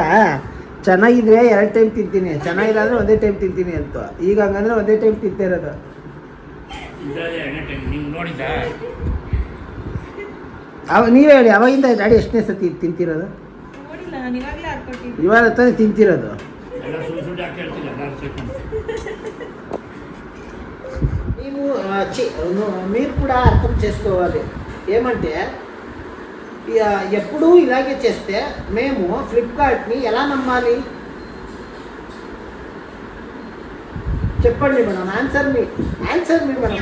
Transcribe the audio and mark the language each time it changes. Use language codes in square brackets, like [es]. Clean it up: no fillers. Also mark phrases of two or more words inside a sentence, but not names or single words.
[kn] ಚೆನ್ನಾಗಿದ್ರೆ 2 ಟೈಮ್ ತಿಂತೀನಿ, ಚೆನ್ನಾಗಿಲ್ಲ ಅಂದರೆ ಒಂದೇ ಟೈಮ್ ತಿಂತೀನಿ ಅಂತ. ಈಗ ಹಂಗಂದ್ರೆ ಒಂದೇ ಟೈಮ್ ತಿಂತಿರೋದು. ನೀವೇ ಹೇಳಿ, ಅವಾಗಿಂದ ಡ್ಯಾಡಿ ಎಷ್ಟನೇ ಸತಿ ತಿಂತಿರೋದು? ನೋಡಿಲ್ಲ ನಾನು ಇವಾಗಲೇ ಹಾಕ್ಕೊಟ್ಟಿದ್ದೆ. ಇವಾಗ ತಾನೇ ತಿಂತಿರೋದು. ಎಲ್ಲ ಸುಳ್ಳು ಯಾಕೆ ಹೇಳ್ತೀರಿ ಎಲ್ಲರೂ ಸೇರ್ಕೊಂಡು? [te] మీరు కూడా అర్థం చేసుకోవాలి. ఏమంటే ఎప్పుడూ ఇలాగే చేస్తే మేము ఫ్లిప్కార్ట్ని ఎలా నమ్మాలి? చెప్పండి మేడం, [en] answer me [te] మేడం.